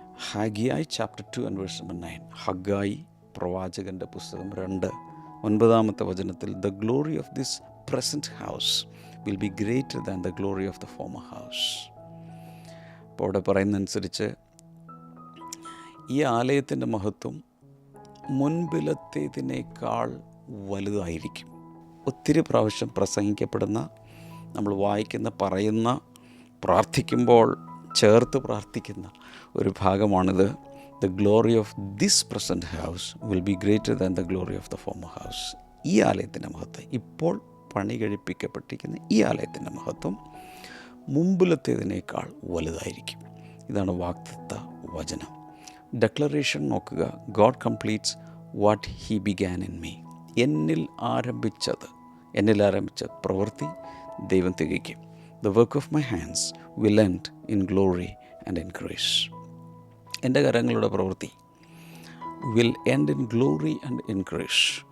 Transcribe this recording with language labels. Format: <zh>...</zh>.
<en>ഹഗ്ഗായി chapter 2 and verse number 9.</en> <ml>Haggai പ്രവാചകൻ്റെ പുസ്തകം 2:9 വചനത്തിൽ</ml> <en>The glory of this present house will be greater than the glory of the former house.</en> <ml>അപ്പോൾ അവിടെ പറയുന്നതനുസരിച്ച് ഈ ആലയത്തിൻ്റെ മഹത്വം മുൻപിലത്തേതിനേക്കാൾ വലുതായിരിക്കും. ഒത്തിരി പ്രാവശ്യം പ്രസംഗിക്കപ്പെടുന്ന, നമ്മൾ വായിക്കുന്ന, പറയുന്ന, പ്രാർത്ഥിക്കുമ്പോൾ ചേർത്ത് പ്രാർത്ഥിക്കുന്ന ഒരു ഭാഗമാണിത്.</ml> <en>The glory of this present house will be greater than the glory of the former house.</en> <ml>ഈ ആലയത്തിൻ്റെ മഹത്വം, ഇപ്പോൾ പണി കഴിപ്പിക്കപ്പെട്ടിരിക്കുന്ന ഈ ആലയത്തിൻ്റെ മഹത്വം മുമ്പിലത്തേതിനേക്കാൾ വലുതായിരിക്കും. ഇതാണ് വാഗ്ദത്ത വചനം. ഡെക്ലറേഷൻ നോക്കുക.</ml> <en>God completes what he began in me.</en> <ml>എന്നിൽ ആരംഭിച്ച പ്രവൃത്തി ദൈവം തികയ്ക്കും.</ml> <en>The work of my hands will end in glory and in grace.</en> <ml>എൻ്റെ കരങ്ങളുടെ പ്രവൃത്തി</ml> <en>will end in glory and in grace.</en>